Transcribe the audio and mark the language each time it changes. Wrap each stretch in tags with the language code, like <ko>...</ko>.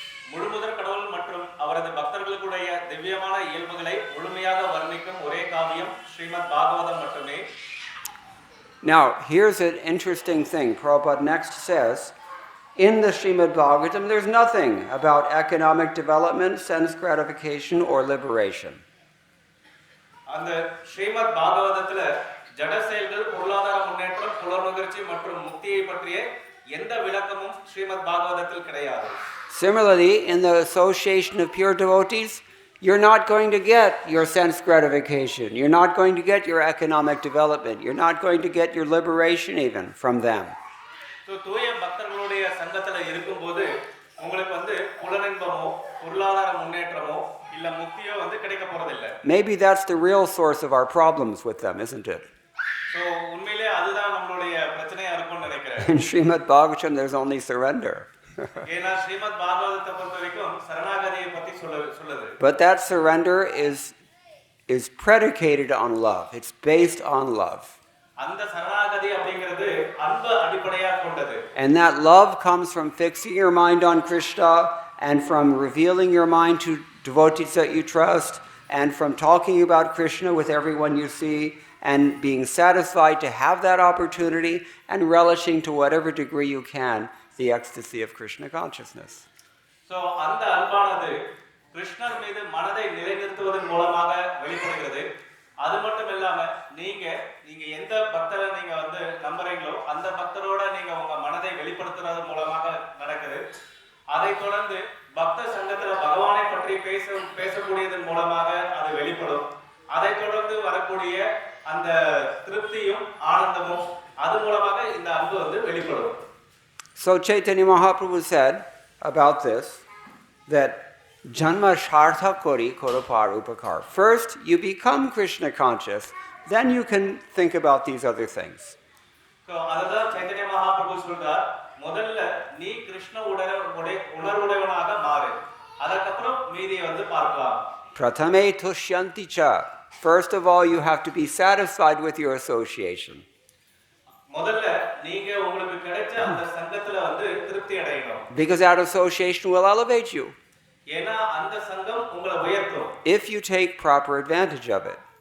<ta>முழுமுதற் கடவுள் மற்றும் அவரது பக்தர்களுடைய திவ்யமான இயல்புகளை முழுமையாக வர்ணிக்கும் ஒரே காவியம் ஸ்ரீமத் பாகவதம் மட்டுமே.</ta> <en>Now, here's an interesting thing. Prabhupada next says, in the Srimad Bhagavatam, there's nothing about economic development, sense gratification, or liberation.</en> <ta>அந்த ஸ்ரீமத் பாகவதத்துல ஜட செயல்கள், பொருளாதார முன்னேற்றம், புலனுணர்ச்சி மற்றும் முக்தியை பற்றிய எந்த விளக்கமும் ஸ்ரீமத் பாகவதத்தில் கிடையாது.</ta> <en>Similarly, in the association of pure devotees, you're not going to get your sense gratification. You're not going to get your economic development. You're not going to get your liberation even from them.</en> <ta>So, தூய பக்தர்களுடைய சங்கத்துல இருக்கும்போது உங்களுக்கு வந்து புலனின்பமோ பொருளாதார முன்னேற்றமோ இல்ல முக்தியோ வந்து கிடைக்க போறதில்லை.</ta> <en>Maybe that's the real source of our problems with them, isn't it?</en> <ta>So, உண்மையிலே அதுதான் நம்மளுடைய பிரச்சனையா இருக்கும்னு நினைக்கிறேன்.</ta> <en>In Srimad Bhagavatam, there's only surrender.</en> <ta>ஏனா ஸ்ரீமத் பாகவதத்தை பொறுத்தவரைக்கும் சரணாகதியை பத்தி சொல்லுது.</ta> <en>But that surrender is predicated on love. It's based on love.</en> <ta>அந்த சரணாகதி அப்படிங்கிறது அன்பு அடிப்படையாக கொண்டது.</ta> <en>And that love comes from fixing your mind on Krishna and from revealing your mind to devotees that you trust and from talking about Krishna with everyone you see and being satisfied to have that opportunity and relishing to whatever degree you can the ecstasy of Krishna consciousness.</en> <ta>So அந்த அன்பானது கிருஷ்ணர் மீது மனதை நிலைநிறுத்துவதன் மூலமாக வெளிப்படுகிறது. அது மட்டும் இல்லாம நீங்க எந்த பக்தரை நீங்க வந்து நம்புறீங்களோ அந்த பக்தரோட நீங்க உங்க மனதை வெளிப்படுத்துறது மூலமாக நடக்குது. அதை தொடர்ந்து பக்த சங்கத்துல பகவானை பற்றி பேசக்கூடியதன் மூலமாக அது வெளிப்படும். அதை தொடர்ந்து வரக்கூடிய அந்த திருப்தியும் ஆனந்தமும் அது மூலமாக இந்த அன்பு வந்து வெளிப்படும்.</ta> <en>So Chaitanya Mahaprabhu said about this that</en> <bn>Janma Shartha Kori Korapar Upakar.</bn> <en>First, you become Krishna conscious, then you can think about these other things.</en> <ta>So, அதுதான் சைத்தன்ய மகாபிரபு சொல்றார், முதல்ல நீ கிருஷ்ண உணர்வுடையவனாக மாறு. அதற்கப்புறம் மீதியை வந்து பார்க்கலாம்.</ta> <sa>Prathame tushyanti cha.</sa> <en>First of all, you have to be satisfied with your association.</en> <ta>முதல்ல நீங்க உங்களுக்கு கிடைச்ச அந்த சங்கத்துல வந்து திருப்தி அடையணும்.</ta> <en>Because that association will elevate you.</en> <ta>ஏனா அந்த சங்கம் உங்களை உயர்த்தும்.</ta> <en>If you take proper advantage of it.</en>